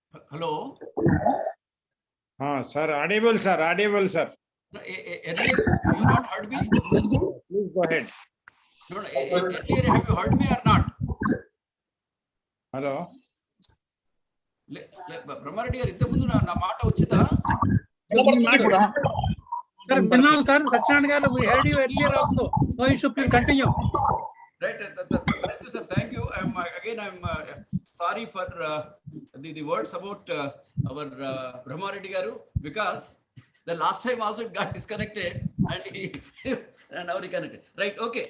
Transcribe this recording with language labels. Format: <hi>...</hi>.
<en>Hello. Sir, audible, sir. Audible, sir. Earlier, you not heard me? Please go ahead. No, earlier, have you heard me or not? Hello.</en> <te>Brahma Reddy గారు ఇంత ముందు నా మాట వచ్చిందా? Sir, విన్నాం sir.</te> <en>Satyanarayana garu, we heard you earlier also. No issue, please continue. Right. Thank you, sir. Thank you. I'm sorry for the words about our Brahmareddy garu, because the last time also it got disconnected and and now reconnected. Right. Okay.</en>